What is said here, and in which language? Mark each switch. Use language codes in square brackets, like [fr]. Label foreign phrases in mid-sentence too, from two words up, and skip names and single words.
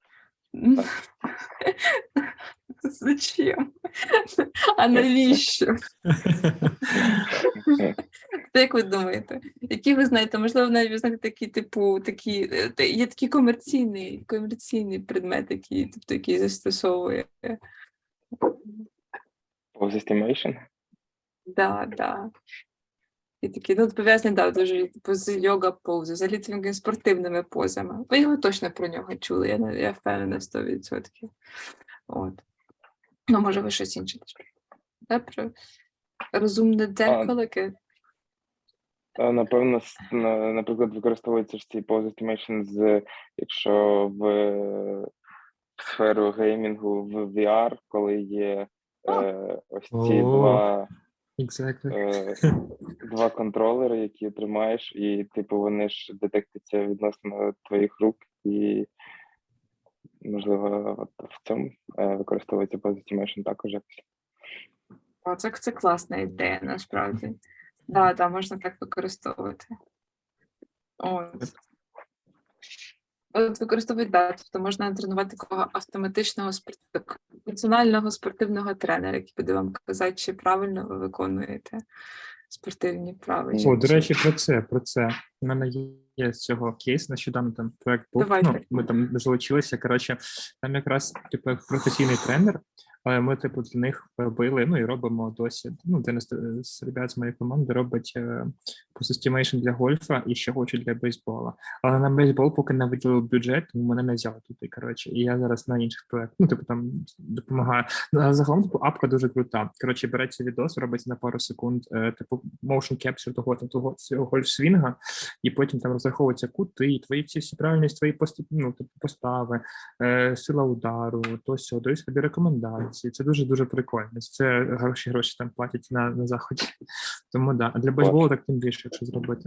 [uk] Зачем? А навіщо? Як ви думаєте? Які ви знаєте? Можливо, навіть ви знаєте є такий комерційний предмет, який застосовує. [en] Pose estimation? [uk] Да. І такі, пов'язані, дуже з йога-пози, взагалі такими спортивними позами. Ви його точно про нього чули, я впевнена 100%. От. Ну, може, ви щось інше. Про розумне дзеркало, яке... Напевно, наприклад, використовується ж цей [en] pose estimation, [uk] якщо в сферу геймінгу в VR, коли є ось ці два контролери, які тримаєш, і типу вони ж детектуються відносно твоїх рук, і можливо в цьому використовується [en] pose estimation [uk] також якось. Це класна ідея, насправді. Да, можна так використовувати. От використовують, тобто можна тренувати такого автоматичного персонального спортивного тренера, який буде вам казати, чи правильно ви виконуєте спортивні вправи. До речі, про це. У мене є з цього кейс, нещодавно там проект був, ми там залучилися, там якраз типу професійний тренер, але ми типу для них робили, і робимо досі, один з ребят з моєї команди робить [en] pose-estimation [uk] для гольфа і ще хочуть для бейсбола. Але на бейсбол поки не виділили бюджет, тому мене не взяли туди, і я зараз на інших проєктах, там допомагаю. А загалом, апка дуже крута. Береться відос, робиться на пару секунд, [en] motion capture [uk] того цього гольф-свінга, і потім там розраховуються кути, твої всі правильність, твої постави, сила удару, дають тобі рекомендації. Це дуже-дуже прикольно. Це гроші там платять на заході. Тому а для бейсболу так тим більше, якщо зробити.